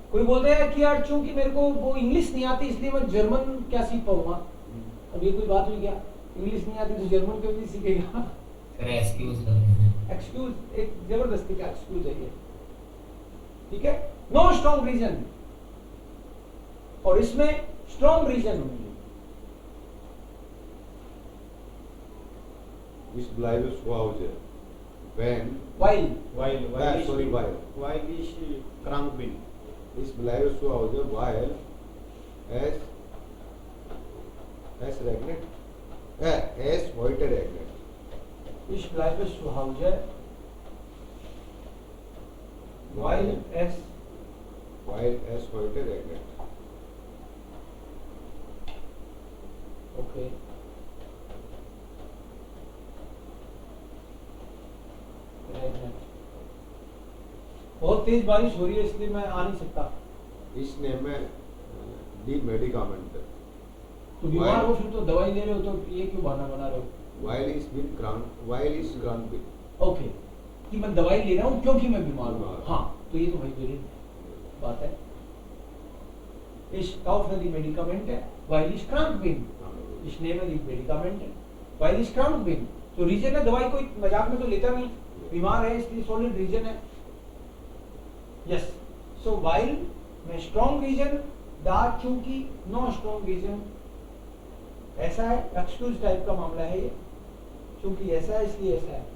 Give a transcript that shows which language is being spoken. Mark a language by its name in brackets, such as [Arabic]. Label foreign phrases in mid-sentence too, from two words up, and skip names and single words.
[Hindi] कोई बोलते हैं कि यार चूंकि मेरे को वो इंग्लिश नहीं आती इसलिए मैं जर्मन क्या सीख पाऊंगा। अब ये कोई बात हुई क्या? इंग्लिश नहीं आती तो जर्मन क्यों नहीं सीखेगा? फिर एक्सक्यूज कर रहे हैं। एक्सक्यूज, एक जबरदस्ती का एक्सक्यूज है ये। ठीक है, [English] no strong reason. [Hindi] और इसमें [English] strong reason [Hindi] होंगे। [German] Ich bleibe zu Hause. Wenn, वाइल, [English] sorry, while. [German] While ich krank bin. Ich bleibe zu Hause, weil es regnet. Es heute regnet. ich bleibe zu Hause weil es Weil es heute regnet. okay regnet। [Hindi] बहुत तेज बारिश हो रही है इसलिए मैं आ नहीं सकता। [German] Ich nehme die Medikamente. [Hindi] तो बीमार हो फिर तो दवाई ले रहे हो, तो ये क्यों बहाना बना रहे हो? [German] Weil ich krank bin. [Hindi] ओके, कि मैं दवाई ले रहा हूँ क्योंकि मैं बीमार हूँ। बीमार। हाँ, तो ये तो भाई मेरी बात है। [German] Ich kaufe die Medikamente, weil ich krank bin। Ich nehme die Medikamente, weil ich krank bin। [Hindi] तो रीजन है, दवाई कोई मजाक में तो लेता नहीं, बीमार है इसलिए [English] solid reason [Hindi] है। [English] yes, so [Hindi] while में [English] strong reason, [Hindi] दा चूंकि [English] no strong reason. [Hindi] ऐसा है, [English] excuse type [Hindi] का मामला है ये, चूंकि ऐसा है इसलिए ऐसा है।